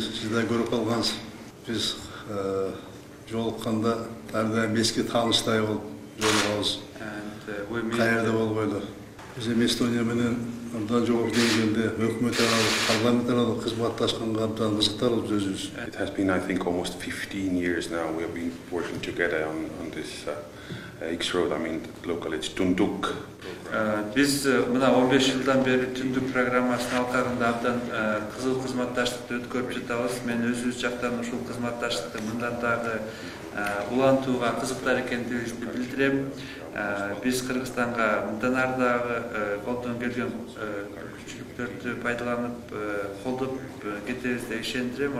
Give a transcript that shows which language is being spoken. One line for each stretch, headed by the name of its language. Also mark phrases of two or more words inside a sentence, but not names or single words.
Kyrgyz: Siz de көрүп калгансыз. Биз жолукканда ар дайым эски тааныштай болуп жолугабыз. Каерде болбойлу. Биз эми Эстония менен абдан жогорку деңгээлде өкмөт аралык, парламент аралык кызматташканга абдан кызыктарбыз өзүбүз.
English: It has been, I think, almost 15 years now we have been working together on this X-Road. I mean, locally it's Tunduk.
Kyrgyz: Биз мына 15 жылдан бери Түндүк программасынын алкагында абдан кызыл кызматташтыкты өткөрүп жатабыз. Мен өзүбүз жактан ушул кызматташтыкты мындан дагы улантууга кызыктар экендигибизди билдирем. Биз Кыргызстанга мындан ары дагы колдон келген күчүлүктөрдү пайдаланып колдоп кетебиз деп ишендирем.